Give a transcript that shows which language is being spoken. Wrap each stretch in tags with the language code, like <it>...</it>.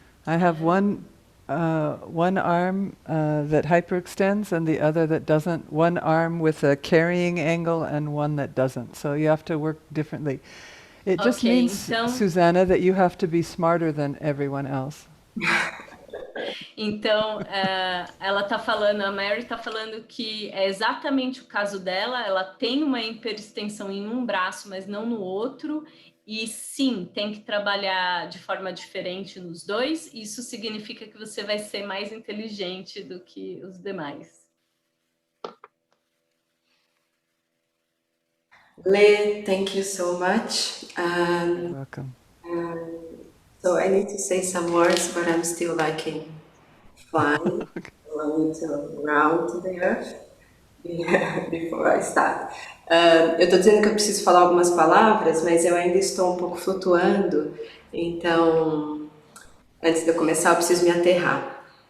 <en>I have one arm that hyperextends and the other that doesn't. One arm with a carrying angle and one that doesn't. So you have to work differently. It just Ok, means,</en> <pt>então,</pt> <en>Susanna, that you have to be smarter than everyone else.</en> <pt>então ela tá falando, a Mary tá falando que é exatamente o caso dela, ela tem uma hiperextensão em um braço, mas não no outro, e sim, tem que trabalhar de forma diferente nos dois, isso significa que você vai ser mais inteligente do que os demais.</pt> <en>Lê, thank you so much. You're welcome. So I need to say some words, but I'm still like flying. So I need to round to the earth before I start.</en> <pt>Eu estou dizendo que eu preciso falar algumas palavras, mas eu ainda estou um pouco flutuando, então antes de eu começar eu preciso me aterrar.</pt>